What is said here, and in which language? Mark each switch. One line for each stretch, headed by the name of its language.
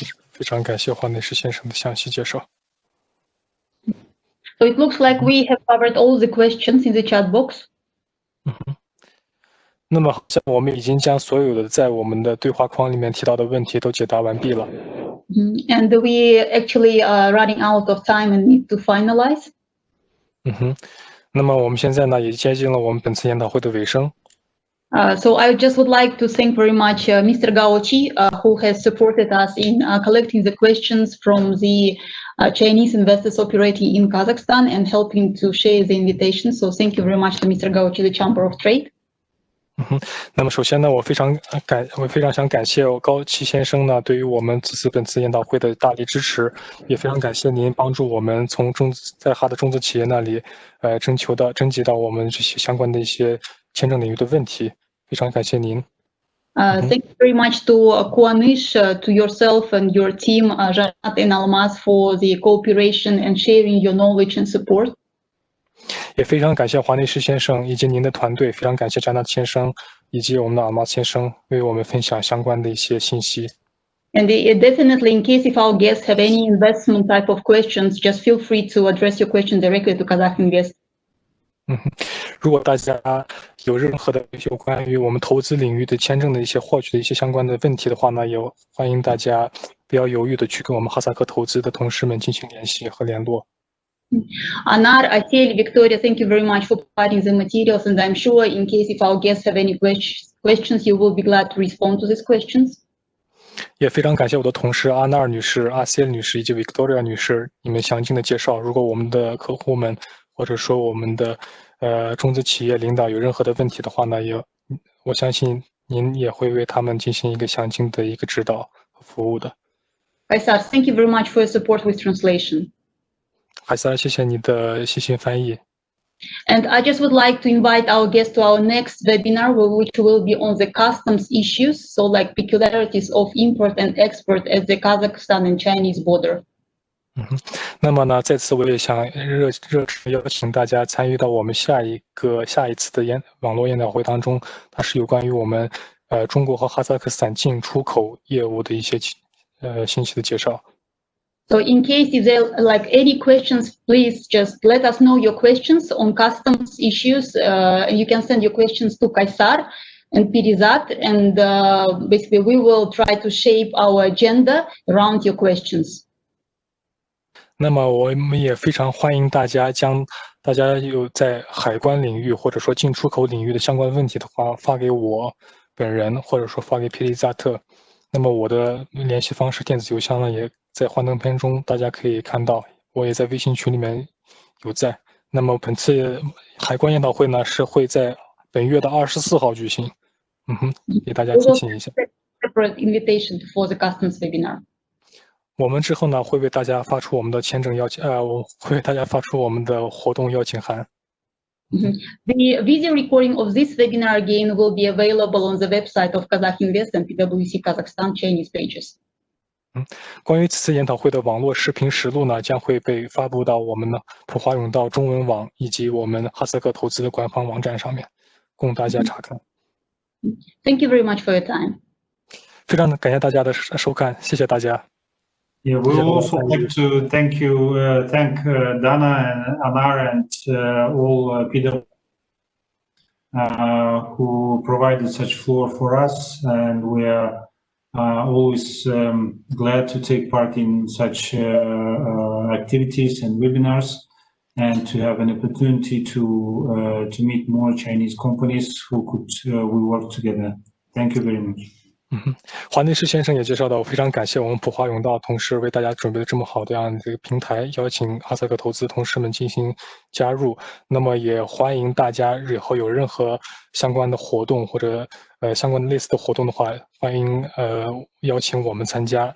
Chinese: 非常感谢华内士先生的详细介绍。
English: So it looks like we have covered all the questions in the chat box.
Chinese: 那么好像我们已经将所有的在我们的对话框里面提到的问题都解答完毕了。
English: And we actually are running out of time and need to finalize.
Chinese: 那么我们现在呢也接近了我们本次研讨会的尾声。
English: So I just would like to thank very much Mr. Gaochi, who has supported us in collecting the questions from the Chinese investors operating in Kazakhstan and helping to share the invitation. So thank you very much to Mr. Gaochi, the Chamber of Trade.
Chinese: 那么首先呢，我非常想感谢高奇先生呢对于我们本次研讨会的大力支持，也非常感谢您帮助我们从在哈的中资企业那里征集到我们这些相关的一些签证领域的问题，非常感谢您。
English: Thank you very much to Kuanysh, to yourself and your team, Janat and Almas, for the cooperation and sharing your knowledge and support.
Chinese: 也非常感谢华内士先生以及您的团队，非常感谢詹纳先生以及我们的阿玛先生为我们分享相关的一些信息。
English: And definitely, in case if our guests have any investment type of questions, just feel free to address your question directly to Kazakh Invest.
Chinese: 如果大家有任何的有关于我们投资领域的签证的一些获取的一些相关的问题的话呢，也欢迎大家不要犹豫的去跟我们哈萨克投资的同事们进行联系和联络。
English: Anar, Assel, Viktoriya, thank you very much for providing the materials, and I'm sure in case if our guests have any questions, you will be glad to respond to these questions.
Chinese: 也非常感谢我的同事阿纳尔女士、阿塞女士以及 Viktoriya 女士你们详尽的介绍。如果我们的客户们或者说我们的中资企业领导有任何的问题的话呢，我相信您也会为他们进行一个详尽的一个指导和服务的。
English: Kaysar, thank you very much for your support with translation.
Chinese: 海萨，谢谢你的细心翻译。
English: And I just would like to invite our guests to our next webinar, which will be on the customs issues, so like peculiarities of import and export at the Kazakhstan and Chinese border.
Chinese: 那么呢，在此我也想热烈邀请大家参与到我们下一次的网络研讨会当中，它是有关于我们中国和哈萨克斯坦进出口业务的一些信息的介绍。
English: So in case if there are like any questions, please just let us know your questions on customs issues. And you can send your questions to Kaysar and Pirizat, and basically we will try to shape our agenda around your questions.
Chinese: 那么我们也非常欢迎大家将大家有在海关领域或者说进出口领域的相关问题的话发给我本人，或者说发给皮利扎特。那么我的联系方式、电子邮箱呢，也在幻灯片中，大家可以看到。我也在微信群里面有在。那么本次海关研讨会呢，是会在本月的24号举行。给大家提醒一下。
English: Separate invitation for the customs webinar.
Chinese: 我们之后呢，会为大家发出我们的签证邀请，我会为大家发出我们的活动邀请函。
English: The video recording of this webinar again will be available on the website of Kazakh Invest and PwC Kazakhstan Chinese pages.
Chinese: 关于此次研讨会的网络视频实录呢，将会被发布到我们的普华永道中文网以及我们哈萨克投资的官方网站上面，供大家查看。
English: Thank you very much for your time.
Chinese: 非常感謝大家的收看，謝謝大家。
English: Yeah, we would also like to thank Dana and Anar and all PwC who provided such floor for us, and we are always glad to take part in such activities and webinars, and to have an opportunity to meet more Chinese companies who could we work together. Thank you very much.
Chinese: 华内士先生也介绍到，我非常感谢我们普华永道同事为大家准备了这么好的样的一个平台，邀请哈萨克投资同事们进行加入。那么也欢迎大家以后有任何相关的活动或者相关的类似的活动的话，欢迎邀请我们参加。